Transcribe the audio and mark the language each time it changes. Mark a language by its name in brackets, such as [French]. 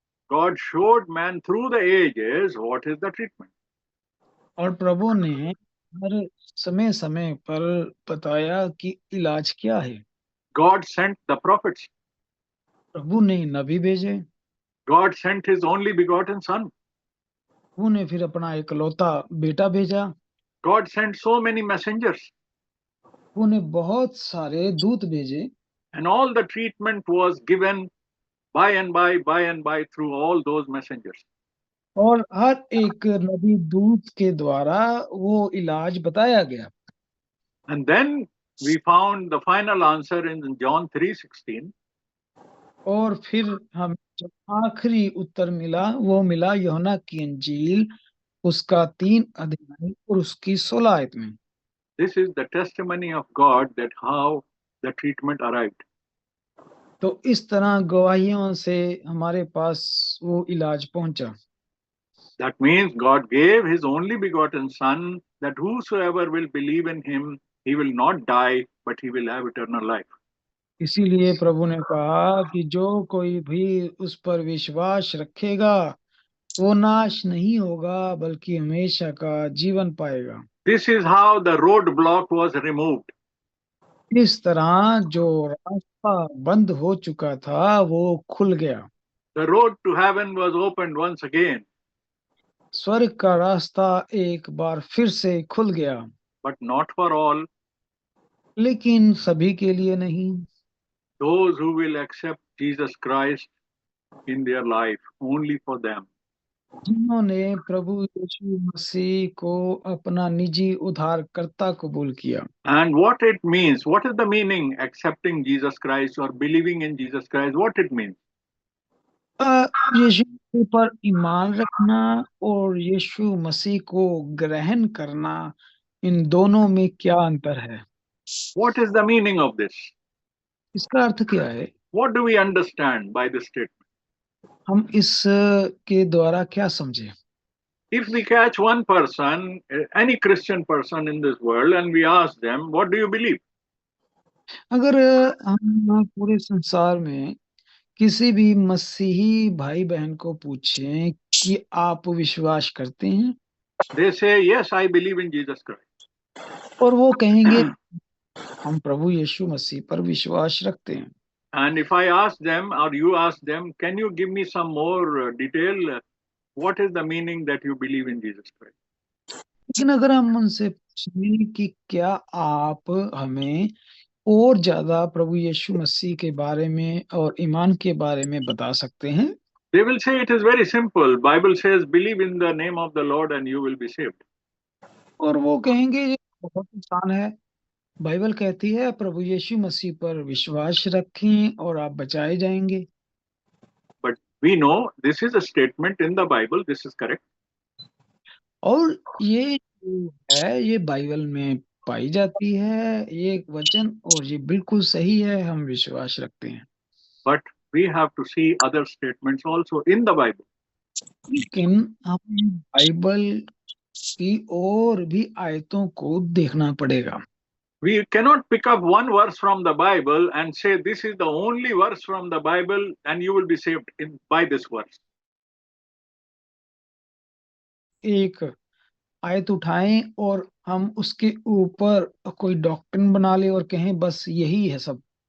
[English] God showed man through the ages what is the treatment. [Hindi] और प्रभु ने हर समय समय पर बताया कि इलाज क्या है। [English] God sent the prophets. [Hindi] प्रभु ने नबी भेजे, [English] God sent his only begotten son. [Hindi] प्रभु ने फिर अपना इकलौता बेटा भेजा, [English] God sent so many messengers. [Hindi] प्रभु ने बहुत सारे दूत भेजे, [English] And all the treatment was given by and by through all those messengers. [Hindi] और हर एक नबी दूत के द्वारा वो इलाज बताया गया। [English] And then we found the final answer in John 3:16. [Hindi] और फिर हमें जो आखिरी उत्तर मिला वो मिला यूहन्ना की इंजील उसका 3 अध्याय और उसकी 16 आयत में। [English] This is the testimony of God that how the treatment arrived. [Hindi] तो इस तरह गवाहियों से हमारे पास वो इलाज पहुंचा। [English] That means God gave his only begotten son that whosoever will believe in him, he will not die, but he will have eternal life. [Hindi] इसीलिए प्रभु ने कहा कि जो कोई भी उस पर विश्वास रखेगा वो नाश नहीं होगा बल्कि हमेशा का जीवन पाएगा। [English] This is how the roadblock was removed. [Hindi] इस तरह जो रास्ता बंद हो चुका था वो खुल गया। [English] The road to heaven was opened once again, [Hindi] स्वर्ग का रास्ता एक बार फिर से खुल गया, [English] but not for all. [Hindi] लेकिन सभी के लिए नहीं। [English] Those who will accept Jesus Christ in their life, only for them. [Hindi] जिन्होंने प्रभु यीशु मसीह को अपना निजी उद्धारकर्ता कबूल किया। [English] And what it means, what is the meaning accepting Jesus Christ or believing in Jesus Christ? What it means? [Hindi] यीशु मसीह पर ईमान रखना और यीशु मसीह को ग्रहण करना, इन दोनों में क्या अंतर है? [English] What is the meaning of this? [Hindi] इसका अर्थ क्या है? [English] What do we understand by this statement? [Hindi] हम इस के द्वारा क्या समझे? [English] If we catch one person, any Christian person in this world, and we ask them, what do you believe? [Hindi] अगर हम पूरे संसार में किसी भी मसीही भाई बहन को पूछें कि आप विश्वास करते हैं, [English] They say, yes, I believe in Jesus Christ. [Hindi] और वो कहेंगे हम प्रभु यीशु मसीह पर विश्वास रखते हैं। [English] And if I ask them or you ask them, can you give me some more detail? What is the meaning that you believe in Jesus Christ? [Hindi] लेकिन अगर हम उनसे पूछें कि क्या आप हमें और ज्यादा प्रभु यीशु मसीह के बारे में और ईमान के बारे में बता सकते हैं? [English] They will say it is very simple. Bible says, believe in the name of the Lord and you will be saved. [Hindi] और वो कहेंगे ये बहुत आसान है, बाइबल कहती है प्रभु यीशु मसीह पर विश्वास रखें और आप बचाए जाएंगे। [English] But we know this is a statement in the Bible. This is correct. [Hindi] और ये जो है ये बाइबल में पाई जाती है, ये एक वचन, और ये बिल्कुल सही है, हम विश्वास रखते हैं। [English] But we have to see other statements also in the Bible. [Hindi] लेकिन हमें बाइबल की और भी आयतों को देखना पड़ेगा। [English] We cannot pick up one verse from the Bible and say this is the only verse from the Bible and you will be saved by this verse. [Hindi] एक आयत उठाएं और हम उसके ऊपर कोई डॉक्ट्रिन बना ले और कहें बस यही है सब।